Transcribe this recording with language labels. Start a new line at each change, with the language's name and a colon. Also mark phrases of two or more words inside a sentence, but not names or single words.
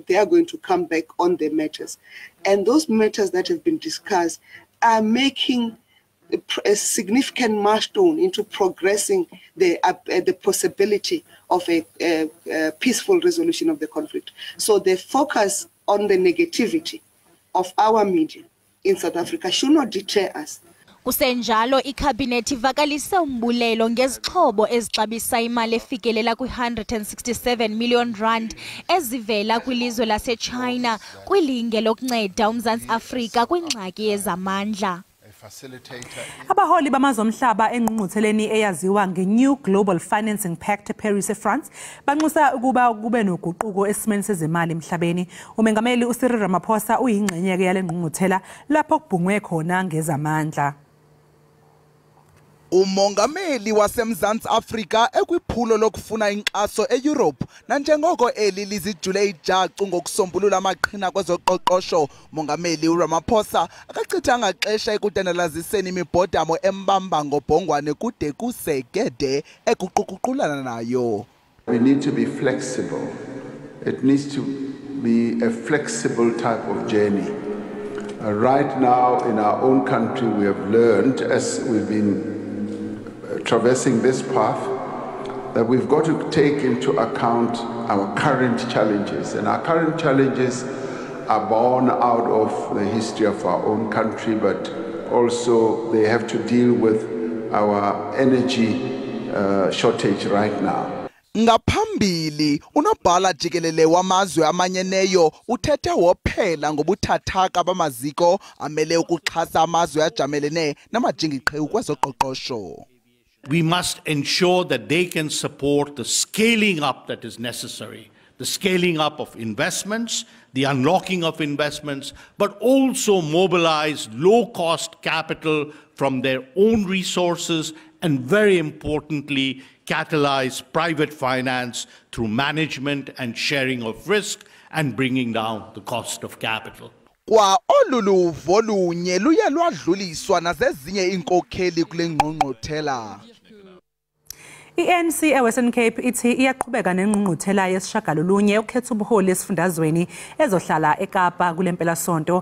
English: They are going to come back on the matters. And those matters that have been discussed are making a significant milestone into progressing the possibility of a peaceful resolution of the conflict. So the focus on the negativity of our media in South Africa should not deter us.
Xhosa: Kusenjalo ikhabhinethi ivakalise umbulelo ngezixhobo ezixabisa imali efikelela kwi-167 million rand ezivela kwilizwe laseChina kwilinge lokunceda uMzantsi Afrika kwingxaki yezamandla.
Zulu: Abaholi bamazomhlaba engqungqutheleni eyaziwa nge-New Global Financing Pact eParis eFrance banxusa ukuba kube noguquko esimeni sezimali emhlabeni. Umengameli uCyril Ramaphosa uyingxenye yale ngqungquthela lapho kubhungwe khona ngezamandla.
Xhosa: Umongameli waseMzantsi Afrika ekwiphulo lokufuna inkxaso eEurope nanjengoko eli lizijule ijacu ngokusombulula amaqhina kwezoqoqosho. Mongameli uRamaphosa akachithanga xesha ekutendalaziseni imibhodamo embamba ngobhongwane kude kusegede ekuquququlana nayo.
English: We need to be flexible. It needs to be a flexible type of journey. Right now in our own country we have learned, as we've been traversing this path, that we've got to take into account our current challenges, and our current challenges are born out of the history of our own country, but also they have to deal with our energy shortage right now.
Xhosa: Ngaphambili unobhala Jikelele wamazwe amanyeneyo uthethe wophela ngobuthathaka bamaziko amele ukuxhasa amazwe ajamelene namajingiqhewu kwezoqoqosho.
English: We must ensure that they can support the scaling up that is necessary, the scaling up of investments, the unlocking of investments, but also mobilize low-cost capital from their own resources and, very importantly, catalyze private finance through management and sharing of risk and bringing down the cost of capital.
Xhosa: Kwa oluluvo lunye luye lwadluliswa nazezinye inkokheli kule ngqongqothela.
Zulu: I-ANC eWestern Cape ithi iyaqhubeka nengqungquthela yesishagalolunye ukhetha ubuholi esifundazweni ezohlala eKapa kulempela sonto.